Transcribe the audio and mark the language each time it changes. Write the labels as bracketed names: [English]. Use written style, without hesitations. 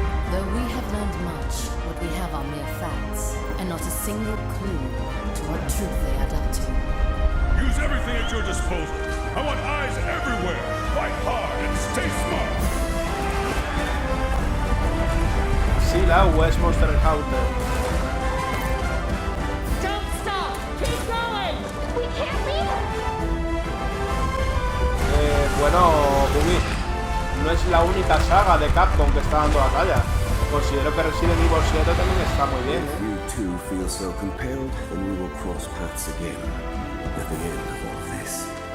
[English] Though we have learned much, what we have are mere facts, and not a single clue to what truth they add up to. Use everything at your disposal. I want eyes everywhere. Fight hard and stay smart. [Spanish] Sí, la U es Monster Hunter. [English] Don't stop! Keep going! We can't leave her! [Spanish] Bueno, Bubi, no es la única saga de Capcom que está dando batalla. Considero que Resident Evil 7 también está muy bien. [English] If you too feel so compelled, then we will cross paths again at the end of all this.